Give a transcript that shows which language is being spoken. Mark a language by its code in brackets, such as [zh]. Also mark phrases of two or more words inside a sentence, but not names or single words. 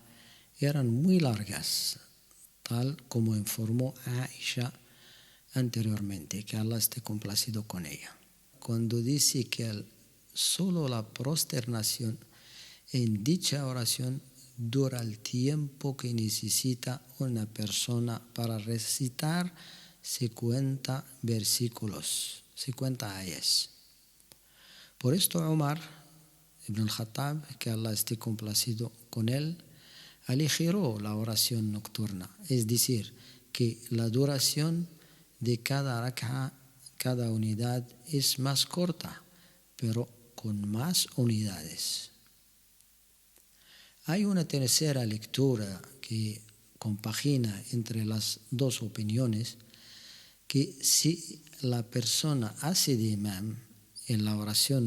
[es] eran muy largas, tal como informó Aisha anteriormente, que Allah esté complacido con ella, cuando dice que solo la prosternación en dicha oración dura el tiempo que necesita una persona para recitar 50 versículos, 50 ayas. Por esto Umar ibn al-Khattab, que Allah esté complacido con él, aligeró la oración nocturna, es decir, que la duración de cada rak'a, cada unidad, es más corta, pero con más unidades. Hay una tercera lectura que compagina entre las dos opiniones, que si la persona hace de imam en la oración